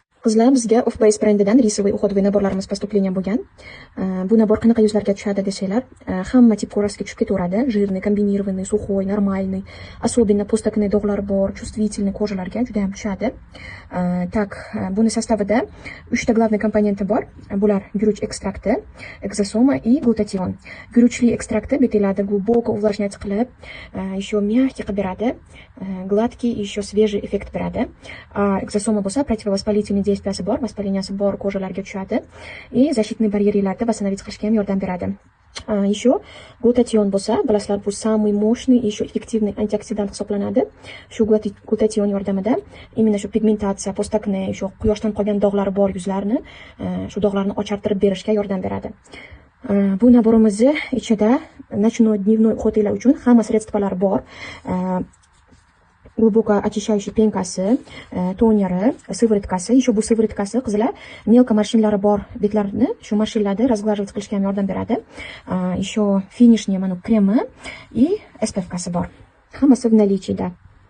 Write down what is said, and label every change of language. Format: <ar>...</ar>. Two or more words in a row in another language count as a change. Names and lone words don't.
<uz>Qizlar, bizga Off-Base brendidan</uz> <ru>рисовый уходовый</ru> <uz>naborlarimiz поступление bo'lgan. Bu nabor qanaqa yuzlarga tushadi desanglar, hamma tip ko'rasiga tushib ketaveradi.</uz> <ru>Жирный, комбинированный, сухой, нормальный. Особенно postакне</ru> <uz>dog'lar bor, чувствительный ko'rlarga juda ham tushadi. Так, buni sostavida 3 ta главный komponenti bor. Bular guruch ekstrakti,</uz> <ru>экзосома и глутатион.</ru> <uz>Guruchli ekstrakti betellarni</uz> <ru>глубоко увлажнять</ru> <uz>qilib,</uz> <ru>еще мягкий</ru> <uz>qilib beradi,</uz> <ru>gladкий и еще свежий эффект beradi.</ru> <uz>Экзосома bo'lsa</uz> <ru>противовоспалительный действияsi</ru> <uz>bor, vоспаленияsi bor ko'rlarga tushadi</uz> <ru>и защитный barьerlarni восстановить</ru> <uz>qilishga ham yordam beradi.</uz> <ru>Еще глутатион</ru> <uz>bo'lsa, bilasizlar, bu</uz> <ru>самый mощный и еще эффективный антиоксидант hisoblanadi.</ru> <uz>Shu глутатион yordamida именно shu pigmentatsiya,</uz> <ru>postакne, еще</ru> <uz>quyoshdan qolgan dog'lari bor yuzlarni, shu dog'larni ochartirib berishga yordam beradi. Bu naborimizni ichida</uz> <ru>ночной, дневной</ru> <uz>uxotlar uchun hamma sredstvalar bor.</uz> <ru>Глубоко очищающий пенкасы, тонеры, сывороткасы.</ru> <uz>Еще bu сывороткасы qizlar</uz> <ru>мелко морщинlari</ru> <uz>bor betlarni shu</uz> <ru>mорщинlarni разглаживать</ru> <uz>qilishga ham yordam beradi.</uz> <ru>Еще финишный</ru> <uz>mana kremi и SPF-kasi bor.</uz> <ru>Hammasi в наличии, да.</ru>